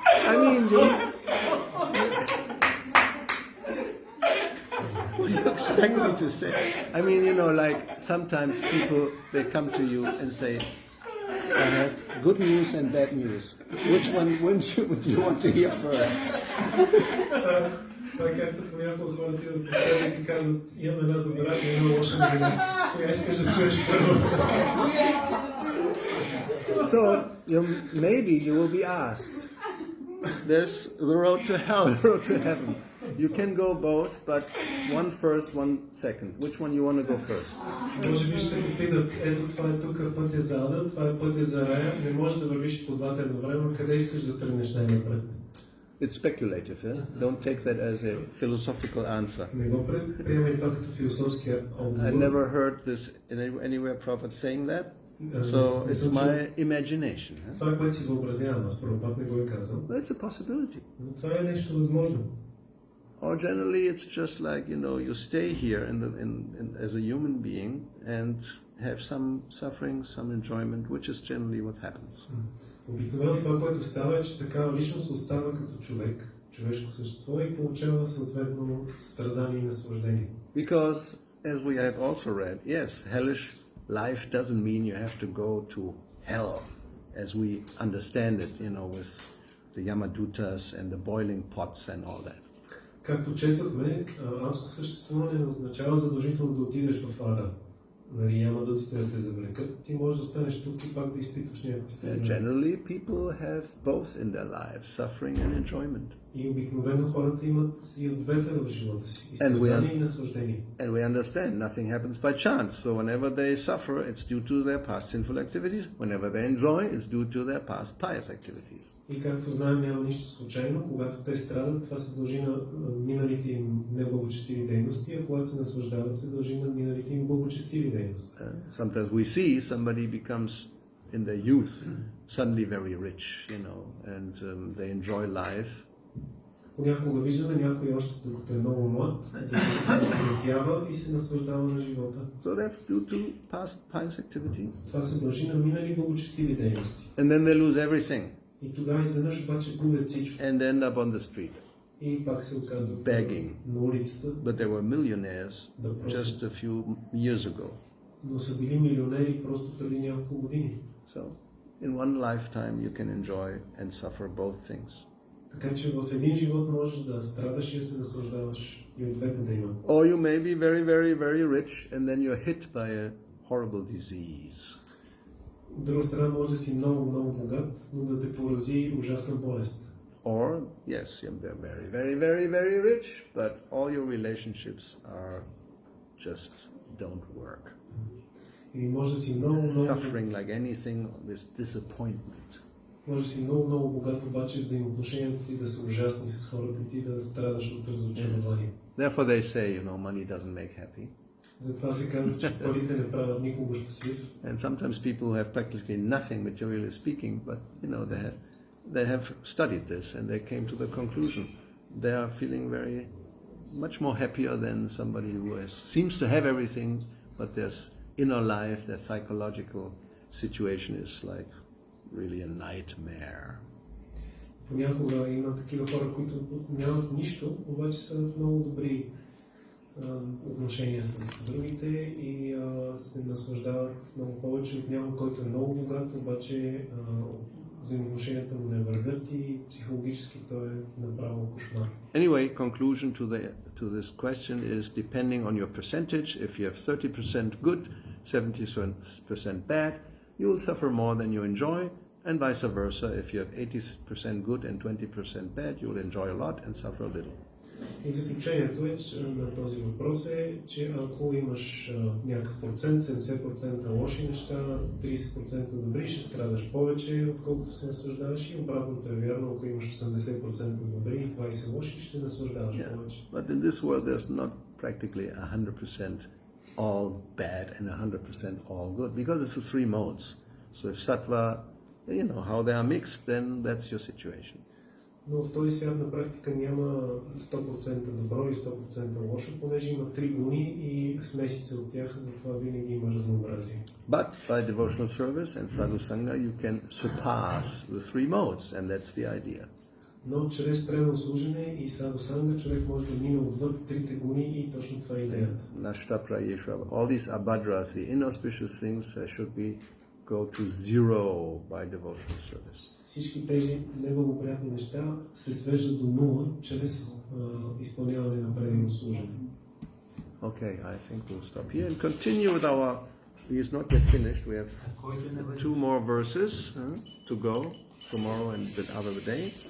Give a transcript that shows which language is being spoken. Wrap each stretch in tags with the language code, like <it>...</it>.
<en>I mean, what do you expect me to say? I mean, like sometimes people, they come to you and say, I have good news and bad news. Which one would you want to hear first?</en> <bg>Това е както понякога хората идват при теб и ти казват, имам една добра и една лоша новина. Коя искаш да чуеш първо?</bg> <en>So maybe you will be asked. There's the road to hell, the road to heaven. You can go both, but one first, one second. Which one you want to go first?</en> <bg>Може би ще попитат, ето това е тук пътя за ада, това е пътя за рая, не можеш да вървиш по двата едновременно, къде искаш да тръгнеш най-напред?</bg> <en>It's speculative, eh? Don't take that as a philosophical answer.</en> <bg>Не го приемай това като философски отговор.</bg> <en>I never heard this anywhere prophet saying that. So it's my imagination.</en> <bg>Това е което си въобразявам, аз първо път не го е казал.</bg> <en>That's a possibility.</en> <bg>Но това е нещо възможно.</bg> <en>Or generally it's just like, you stay here as a human being and have some suffering, some enjoyment, which is generally what happens.</en> <bg>Обикновено това, което става е, че такава личност остава като човек, човешко същество и получава съответно страдание и наслаждение.</bg> <en>Because, as we have also read, yes, hellish life doesn't mean you have to go to hell, as we understand it, with the Yamadutas and the boiling pots and all that.</en> <bg>Както четохме, адско съществуване не означава задължително да отидеш в ада. Нали, Ямадутите да те завлекат, ти можеш да останеш тук и пак да изпитваш някакви страдания.</bg> <en>Generally, people have both in their lives, suffering and enjoyment.</en> <bg>И обикновено хората имат и от двете в живота си, и страдания и наслаждение.</bg> <en>And we understand nothing happens by chance. So whenever they suffer, it's due to their past sinful activities. Whenever they enjoy, it's due to their past pious activities.</en> <bg>И както знаем, няма нищо случайно. Когато те страдат, това се дължи на миналите им неблагочестиви дейности, а когато се наслаждават, се дължи на миналите им благочестиви дейности.</bg> <en>Sometimes we see somebody becomes in their youth suddenly very rich, and they enjoy life.</en> <bg>Понякога виждаме някой още докато е много млад, забогатява и се наслаждава на живота.</bg> <en>So that's due to past pious activities.</en> <bg>Това се дължи на минали благочестиви дейности.</bg> <en>And then they lose everything.</en> <bg>И тогава изведнъж обаче губят всичко.</bg> <en>And end up on the street.</en> <bg>И пак се оказват</bg> <en>begging.</en> <bg>На улицата.</bg> <en>But they were millionaires just a few years ago.</en> <bg>Но са били милионери просто преди няколко години.</bg> <en>So, in one lifetime you can enjoy and suffer both things.</en> <bg>Така че в един живот можеш да страдаш и да се наслаждаваш и от двете да има.</bg> <en>Or you may be very, very, very rich and then you're hit by a horrible disease.</en> <bg>От друга страна може да си много, много богат, но да те порази ужасна болест.</bg> <en>Or, yes, you're very, very, very, very rich, but all your relationships just don't work.</en> <bg>И може да си много, много...</bg> <en>Suffering like anything, this disappointment.</en> <bg>Може да си много, много богат, обаче взаимоотношенията ти да са ужасни с хората и ти да страдаш от разочарование.</bg> <en>Therefore they say, money doesn't make happy.</en> <bg>Затова се казва, че парите не правят никого щастлив.</bg> <en>And sometimes people who have practically nothing materially speaking, but they have studied this and they came to the conclusion they are feeling very much more happier than somebody who seems to have everything, but their inner life, their psychological situation is like really a nightmare.</en> <bg>Понякога има такива хора, които нямат нищо, обаче са в много добри отношения с другите и се наслаждават много повече от някой, който е много богат, обаче взаимоотношенията му не вървят и психологически той е направо кошмар.</bg> <en>Anyway, conclusion to this question is depending on your percentage. If you have 30% good, 70% bad, you will suffer more than you enjoy, and vice versa. If you have 80% good and 20% bad, you will enjoy a lot and suffer a little.</en> <bg>И заключението на този въпрос е, че ако имаш някакъв процент, 70% лоши неща, 30% добри, ще страдаш повече, отколкото се наслаждаваш, и обратното е вярно, ако имаш 80% добри и 20% лоши, ще наслаждаваш повече.</bg> <en>But in this world there's not practically 100% all bad and 100% all good, because it's the three modes. So if sattva, how they are mixed, then that's your situation.</en> <bg>Но в този свят на практика няма 100% добро и 100% лошо, понеже има три гуни и смесица от тях, затова винаги има разнообразие.</bg> <en>But by devotional service and sadhu sangha, you can surpass the three modes, and that's the idea.</en> <bg>Но чрез преданно служене и саду санга човек може да мине отвъд трите гуни и точно това е идеята.</bg> <sa>Nashta prayeshva,</sa> <en>all these abhadras, the inauspicious things should be go to zero by devotional service.</en> <bg>Всички тези неблагоприятни неща се свеждат до нула чрез изпълняване на преданно служене.</bg> <en>Okay, I think we'll stop here and continue with our. It's not yet finished. We have 2 more verses to go tomorrow and the other day.</en>